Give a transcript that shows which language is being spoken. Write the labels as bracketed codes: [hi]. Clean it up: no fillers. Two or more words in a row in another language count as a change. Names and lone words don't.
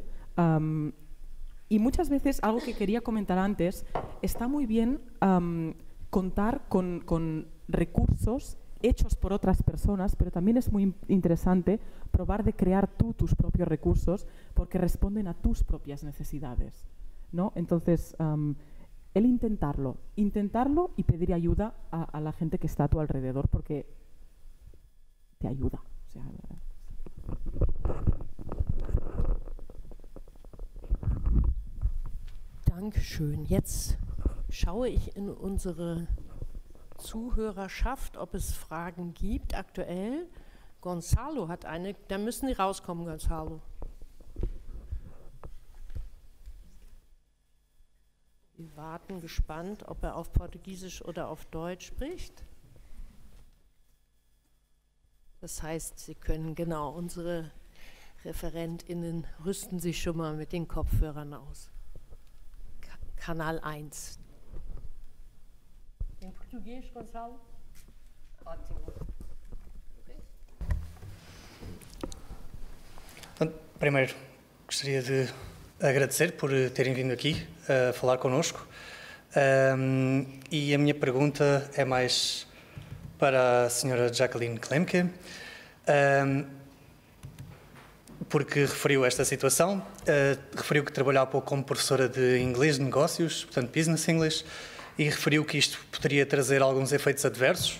[es] Y muchas veces, algo que quería comentar antes, está muy bien contar con recursos hechos por otras personas, pero también es muy interesante probar de crear tú tus propios recursos porque responden a tus propias necesidades, ¿no? Entonces, el intentarlo y pedir ayuda a la gente que está a tu alrededor porque te ayuda. O sea, [de] Dankeschön. Jetzt schaue ich in unsere Zuhörerschaft, ob es Fragen gibt aktuell. Gonzalo hat eine, da müssen die rauskommen, Gonzalo. Wir warten gespannt, ob er auf Portugiesisch oder auf Deutsch spricht. Das heißt, Sie können genau, unsere ReferentInnen rüsten sich schon mal mit den Kopfhörern aus. Kanal 1. [pt] Em português, Gonçalo? Ótimo. Primeiro, gostaria de agradecer por terem vindo aqui a falar connosco. E a minha pergunta é mais para a senhora Jacqueline Klemke, porque referiu esta situação, referiu que trabalhou há pouco como professora de inglês de negócios, portanto [en] Business English, [pt] e referiu que isto poderia trazer alguns efeitos adversos.